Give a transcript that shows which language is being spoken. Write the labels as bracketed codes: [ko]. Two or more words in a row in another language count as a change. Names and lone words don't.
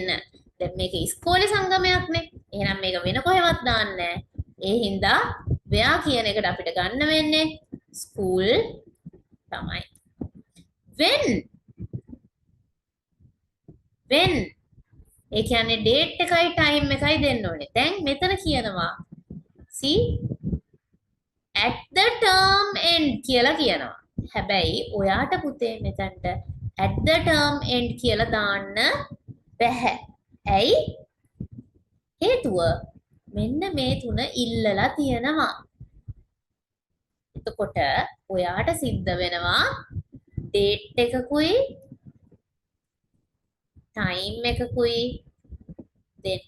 [si] දැන් මේක ඉස්කෝලේ සංගමයක්නේ. එහෙනම් මේක වෙන කොහෙවත් දාන්න නැහැ. ඒ හින්දා where කියන එකට අපිට ගන්න වෙන්නේ school තමයි. when ඒ කියන්නේ date එකයි time එකයි දෙන්න ඕනේ. දැන් මෙතන කියනවා [en] see at the term end [si] කියලා කියනවා. හැබැයි ඔයාට පුතේ මෙතනට [en] at the term end [si] කියලා දාන්න බැහැ. ඇයි? හේතුව මෙන්න මේ තුන ඉල්ලලා තියෙනවා. එතකොට ඔයාට සිද්ධ වෙනවා date එකකුයි time එකකුයි දෙන්න.